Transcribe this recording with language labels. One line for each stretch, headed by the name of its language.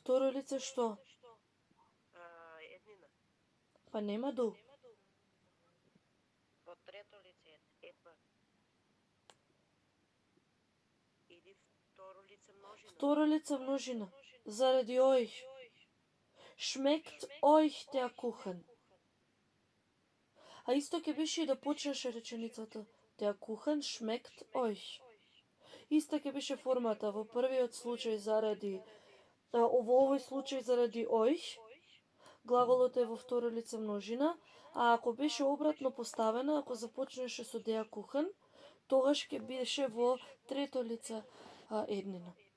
Macedonian: Второ лице што? Еднина. Па нема ду. Во трето лице. Епа. Или второ лице множина. Второ лице множина. Заради euch.
German: Schmeckt euch der Kuchen.
Macedonian: А исто ќе беше и да почнеше реченицата.
German: Der Kuchen schmeckt euch.
Macedonian: Иста ќе беше формата во првиот случај заради во овој случај заради euch. Глаголот е во второ лице множина, а ако беше обратно поставена, ако започнеше со der Kuchen, тогаш ќе беше во трето лице еднина.